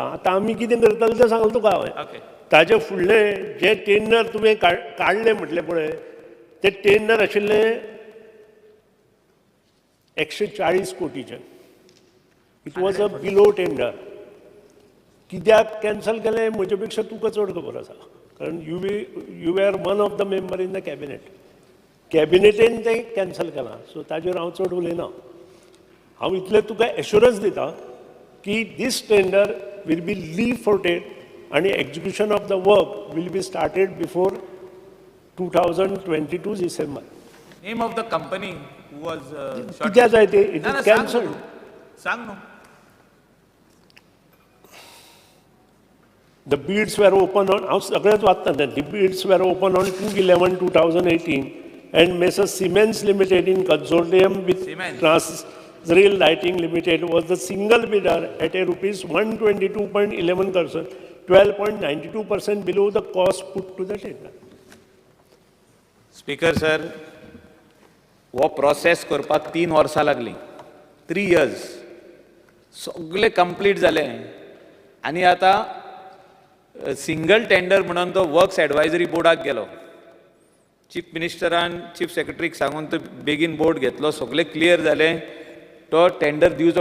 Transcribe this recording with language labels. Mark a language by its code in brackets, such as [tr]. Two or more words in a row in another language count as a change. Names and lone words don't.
[kok] आतां आमी कितें करतले तें सांगलें तुका हांवें. ताजे फुडलें जें टेंडर तुवें काडलें म्हटलें पळय तें टेंडर आशिल्लें 140 कोटीचें. [en] It was a below tender. [kok] कित्याक कॅन्सल केलें म्हजे पेक्षा तुका चड खबर आसा [en] कारण you were one of the member in the cabinet. [kok] कॅबिनेटीन तें कॅन्सल केलां सो ताजेर हांव चड उलयना. हांव इतलें तुका एश्युरन्स दिता की [en] this tender will be leave forted आनी execution of the work will be started before 2022 December. Name of the company who was [kok] कित्या जाय ते [en] it is cancelled. [kok] सांग न्हू. [en] The bids were open on, [kok] हांव सगळेंच वाचता तें. [en] The bids were open on 2/11/2018 and Messrs Siemens Limited in consortium with Transrail Lighting Limited was the single bidder at a rupees 122.11 crore, 12.92% below the cost put to the tender. Speaker sir, [kok] हो प्रोसेस करपाक 3 वर्सां लागली, [en] 3 years. [kok] सगळे कंप्लीट जाले आनी आतां [en] single tender [kok] म्हणून तो वर्क्स एडवायझरी बोर्डाक गेलो. चीफ मिनिस्टरान चीफ सेक्रेटरीक सांगून तो बेगीन बोर्ड घेतलो, सगळे क्लियर जाले, तो टेंडर दिवचो.